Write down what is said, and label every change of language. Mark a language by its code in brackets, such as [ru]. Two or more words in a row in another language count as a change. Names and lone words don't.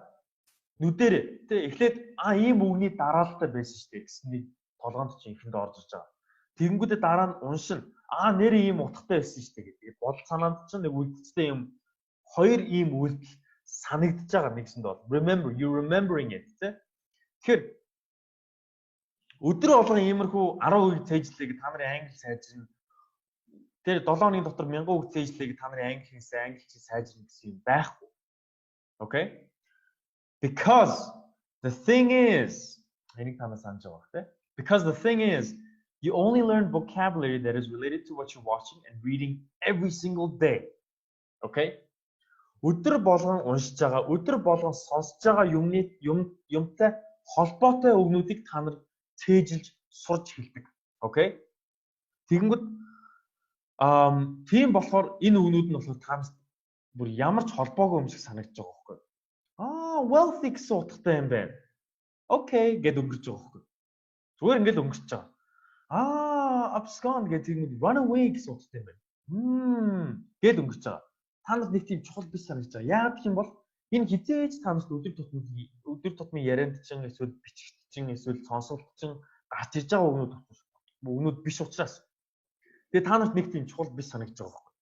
[mn] Нүдэрээ тэ эхлээд ийм үгний дараалалтай байсан штэ гэсэн нэг толгоонд чинь ихэнд орж ирж байгаа. Тэгэнгүүтээ дараа нь уншин нэр ийм утгатай байсан штэ гэдэг. Бодол санаанд чинь нэг үлдцтэй юм хоёр ийм үйлдэл санагдаж байгаа нэгсэнд бол [en] remember you remembering it [mn] тэ. Тэгэхээр өдөр болгон иймэрхүү 10 үг цээжлээг та нарын англи сайжирна. Тэр 7 хоногийн дотор 1000 үг цээжлээг та нарын англи хэлсэн англи чи сайжирна гэсэн юм байхгүй. [en] Okay? Because the thing is [mn] энийг та нар санаж байгаа тэ. [en] Because the thing is you only learn vocabulary that is related to what you're watching and reading every single day. Okay? [mn] Өдөр болгон уншиж байгаа, өдөр болгон сонсож байгаа юмтай холбоотой үгнүүдийг та нар цээжилж сурч эхэлдэг. [en] Okay? [mn] Тэгэнгүүт тийм болохоор энэ үгнүүд нь болохоор таамаг бүр ямар ч холбоогүй юм шиг санагдаж байгаа байхгүй. Wealthy гэсэн утгатай юм байна. Okay гэд өнгөрч байгаа байхгүй. Зүгээр ингээд өнгөрч байгаа. Abscond гэдэг нь [en] run away [mn] гэсэн утгатай юм байна. Гэд өнгөрч байгаа. Та нарт нэг тийм чухал биш санагдаж байгаа. Яагаад гэх юм бол энэ хизээж та нарт өдөр тутмын ярианд чинь эсвэл бичигт чинь эсвэл сонсолт чинь гарч ирж байгаа үгнүүд биш учраас. Тэгээ та нарт нэг тийм чухал биш санагдаж байгаа байхгүй.